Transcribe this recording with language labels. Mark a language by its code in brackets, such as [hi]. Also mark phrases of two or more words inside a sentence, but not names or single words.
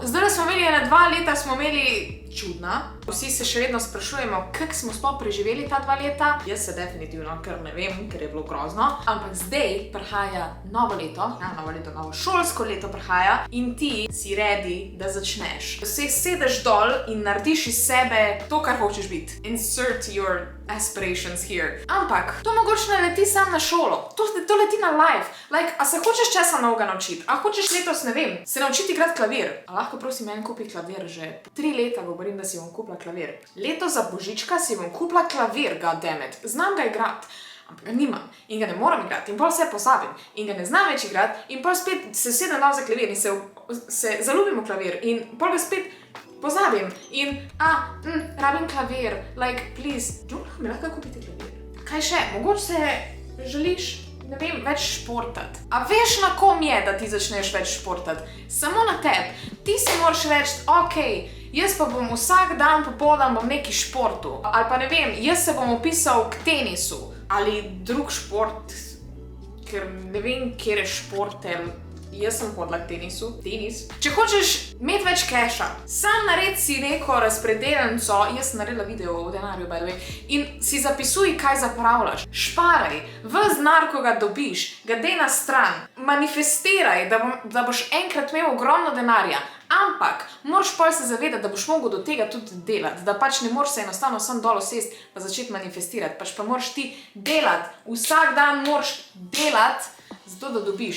[sl] Zdaj smo imeli 2 leta, smo imeli čudna. Vsi se še vedno sprašujemo, kako smo sploh preživeli ta 2 leta. Jaz se definitivno, ker ne vem, ker je bilo grozno. Ampak zdaj prihaja novo leto, novo šolsko leto prihaja in ti si ready, da začneš. Se sedeš dol in narediš iz sebe to, kar hočeš biti. [en] Insert your aspirations here. [sl] Ampak, to mogoče ne leti sam na šolo. To leti na [en] life. Like, [sl] a se hočeš česa novega naučiti? A hočeš letos, ne vem, se naučiti igrati klavir? A lahko prosim meni kupi klavir že 3 leta, govorim, da si bom kupila klavir. Leto za božička si bom kupila klavir, goddammit. Znam ga igrati, ampak ga nimam in ga ne moram igrati in pol vse pozabim in ga ne znam več igrati in pol spet se sedem za klavir in se zaljubim v klavir in pol ga spet pozabim in rabim klavir, [en] like, please, [sl] mi lahko kupite klavir? Kaj še? Mogoče se želiš, ne vem, več športati. A veš, na kom je, da ti začneš več športati? Samo na tebi. Ti si moraš reči, ok, jaz pa bom vsak dan popoldan bom neki športu. Ali pa ne vem, jaz se bom upisal k tenisu. Ali drug šport, ker ne vem, kjer je šport, jaz sem hodila k tenisu. Tenis. Če hočeš imeti več keša, sam naredi si neko razpredelnico, jaz sem naredila video o denarju, [en] by the way, [sl] in si zapisuj, kaj zapravljaš. Šparaj, ves denar, ko ga dobiš, ga dej na stran. Manifestiraj, da boš enkrat imel ogromno denarja. Ampak, moraš pol se zavedati, da boš mogel do tega tudi delati, da pač ne moraš se enostavno sam dol usesti pa začeti manifestirati, pač pa moraš ti delati, vsak dan moraš delati, zato da dobiš.